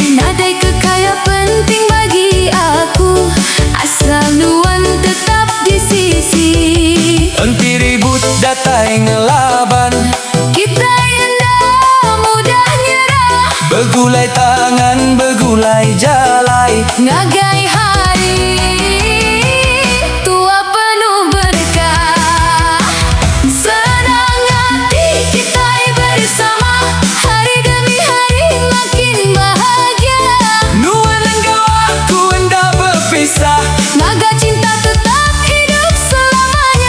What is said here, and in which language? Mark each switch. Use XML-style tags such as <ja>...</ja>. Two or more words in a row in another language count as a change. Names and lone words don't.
<iba>Nadai kekaya penting bagi aku, asal nuan tetap di sisi. Enti ribut datai ngelaban,</iba> <ms>Kita hendak mudah nyerah,</ms> <iba>bergulai tangan, bergulai jalai. ngagai hari tua penuh berkah.</iba> <ms>Senang hati kita bersama, hari demi hari makin bahagia. Nuan engkau aku hendak berpisah, Naga cinta tetap hidup selamanya.</ms>